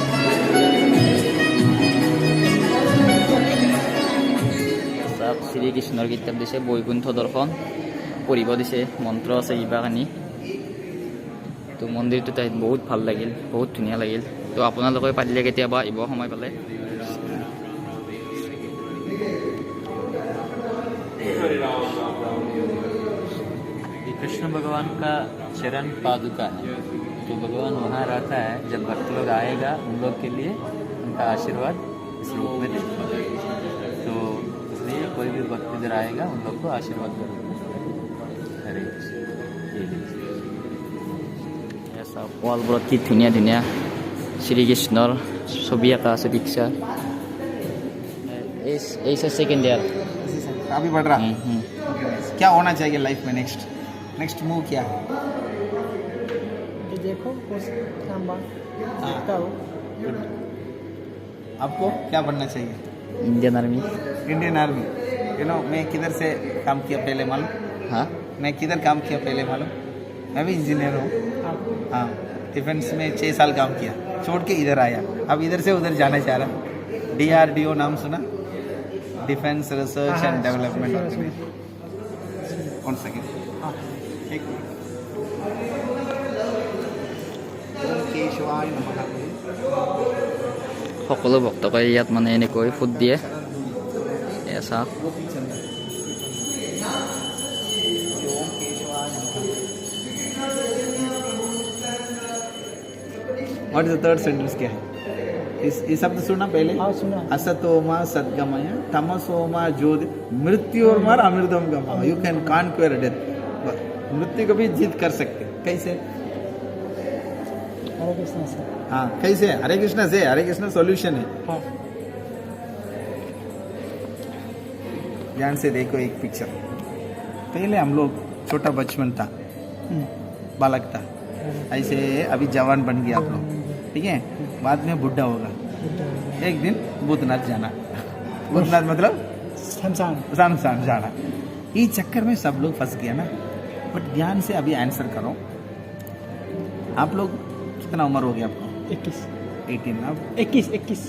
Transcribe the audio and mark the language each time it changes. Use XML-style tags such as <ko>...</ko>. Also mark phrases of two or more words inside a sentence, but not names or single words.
<as>শ্ৰীকৃষ্ণৰ কিতাপ দিছে, বৈকুণ্ঠ দৰ্শন পঢ়িব দিছে, মন্ত্ৰ আছে কিবা কানি। তো মন্দিৰটো তাত বহুত ভাল লাগিল, বহুত ধুনীয়া লাগিল। তো আপোনালোকে পাৰিলে কেতিয়াবা আহিব সময় পালে।</as> <hi>कृष्ण भगवान का चरण पादुका है, तो भगवान वहाँ रहता है। जब भक्त लोग आएगा उन लोग के लिए उनका आशीर्वाद इस रूप में देगा। तो इसलिए कोई भी भक्त इधर आएगा उन लोग को आशीर्वाद करेगा। हरे कृष्ण।</hi> <as>ৱালবোৰত কি ধুনীয়া ধুনীয়া শ্ৰীকৃষ্ণৰ ছবি আঁকা আছে, পিকচাৰ। এই</as> <en>second year</en> <hi>काफी बढ़ रहा है। क्या होना चाहिए लाइफ में? नेक्स्ट मूव क्या है? देखो आपको क्या बनना चाहिए?</hi> <as>ইণ্ডিয়ান আৰ্মি।</as> <hi>इंडियन आर्मी। मैं किधर से काम किया पहले मालूम? हाँ, मैं किधर काम किया पहले मालूम? मैं भी इंजीनियर हूँ। हाँ, डिफेंस में 6 साल काम किया, छोड़ के इधर आया। अब इधर से उधर जाना चाह रहा। DRDO नाम सुना? डिफेंस रिसर्च एंड डेवलपमेंट ऑर्गेनाइजेशन। कौन सा? एक</hi> <sa>ओम केशवाय नमः</sa> <as>সকলো ভক্তকে ইয়াত মানে এনেকৈ ফুট দিয়ে এয়া চাওক</as> <hi>वो पीछे अंदर</hi> <sa>ओम केशवाय नमः</sa> <en>what is the third sentence</en> <hi>क्या है इस शब्द सुना पहले हाँ सुना</hi> <sa>असतोमा सद्गमय तमसोमा ज्योति मृत्योर्मर अमृतम गमय</sa> <en>you can conquer death</en> <hi>मृत्यु को भी जीत कर सकते कैसे हरे कृष्ण सर हाँ कैसे हरे कृष्ण सॉल्यूशन है हाँ ध्यान से देखो एक पिक्चर पहले हम लोग छोटा बचपन था बालक था ऐसे अभी जवान बन गया आप लोग ठीक है बाद में बुढ़ा होगा एक दिन भूतनाथ जाना भूतनाथ मतलब शमशान जाना ये चक्कर में सब लोग फंस गया ना बट ध्यान से अभी आंसर करो आप लोग कितना उम्र हो गया आपको 18 अब 21</hi>